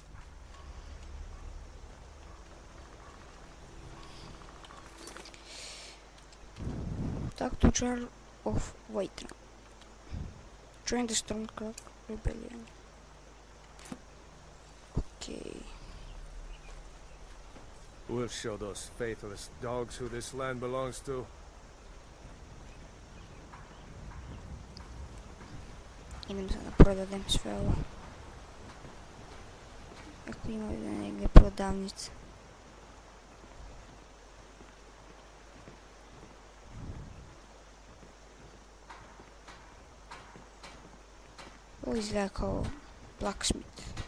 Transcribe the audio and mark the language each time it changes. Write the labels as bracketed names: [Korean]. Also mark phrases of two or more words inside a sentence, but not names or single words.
[English] Так, to Jarl of Whiterun. Join the Stormcloak Rebellion. Okay. We'll show those faithless dogs who this land belongs to. [Bosnian] Idem sad da prodadem sve ovo. Ako ima ovdje negdje prodavnica. Ovo izgleda kao blacksmith.